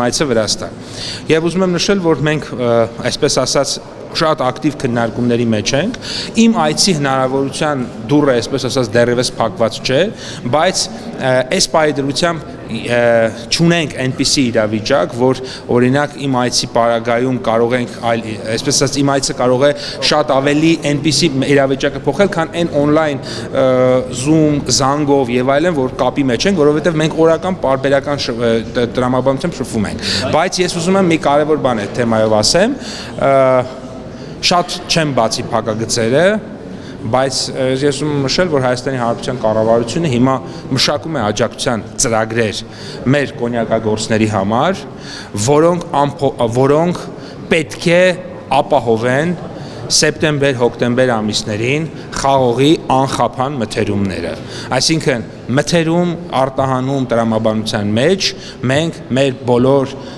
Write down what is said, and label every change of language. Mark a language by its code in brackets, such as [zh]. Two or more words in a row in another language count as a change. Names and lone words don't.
[hy] այցը Վրաստան։ Եվ ուզում եմ նշել, որ մենք այսպես ասած շատ ակտիվ քննարկումների մեջ ենք։ Իմ այցի հնարավորության դուռը, այսպես ասած, դեռևս փակված չէ, բայց այս պայդրությամբ չունենք այնպիսի իրավիճակ, որ օրինակ իմ այցի պարագայում կարող ենք այսպես ասած իմ այցը կարող է շատ ավելի այնպիսի իրավիճակը փոխել, քան այն on-line Zoom, զանգով եւ այլն, որ կապի մեջ ենք, որովհետեւ մենք օրական պարբերական տրամաբանությամբ շփվում ենք։ Բայց ես ուզում եմ մի կարևոր բան այդ թեմայով ասեմ, շատ չեմ բացի փակագծերը, բայց ես ուզում եմ նշել, որ Հայաստանի Հանրապետության կառավարությունը հիմա մշակում է աջակցության ծրագրեր մեր կոնյակագործների համար, որոնք պետք է ապահովեն սեպտեմբեր-հոկտեմբեր ամիսներին խաղողի անխափան մթերումները։ Այսինքն մթերում արտահանում տրամաբանության մեջ մենք մեր բոլոր